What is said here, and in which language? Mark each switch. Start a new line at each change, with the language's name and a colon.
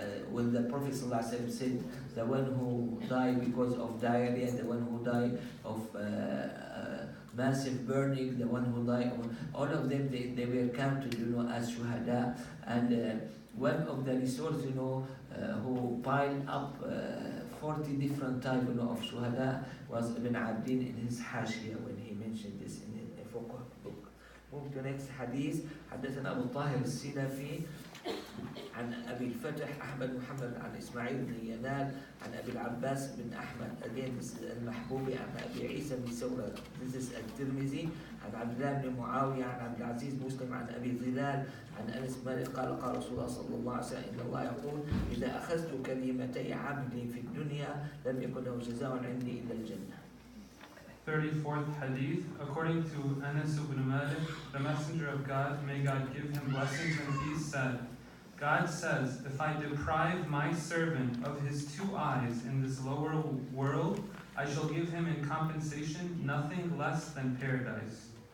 English: when the Prophet ﷺ said, the one who died because of diarrhea, the one who died of massive burning, the one who died, all of them, they were counted, as shuhada. And one of the resources, who piled up 40 different types, of shuhada, was Ibn Abdin in his Hashia, when he mentioned this in a fiqh book. Move to next hadith.
Arabic: حدثنا أبو طاهر السلفي عن أبي الفتح أحمد محمد عن إسماعيل بن ينال عن أبي العباس بن أحمد
English: again this is
Arabic: المحبوبي عن أبي عيسى بن ثورة
English: this is
Arabic: الترمذي عن عبد الله بن معاوية عن عبد العزيز مسلم عن أبي ظلال عن أنس بن مالك قال قال رسول الله صلى الله عليه وسلم إن الله يقول إذا أخذت كلمتي عبدي في الدنيا لم يكن له جزاء عندي إلا الجنة.
English: 34th Hadith. According to Anas ibn Malik, the Messenger of God, may God give him blessings and peace, said, God says, if I deprive my servant of his 2 eyes in this lower world, I shall give him in compensation nothing less than paradise.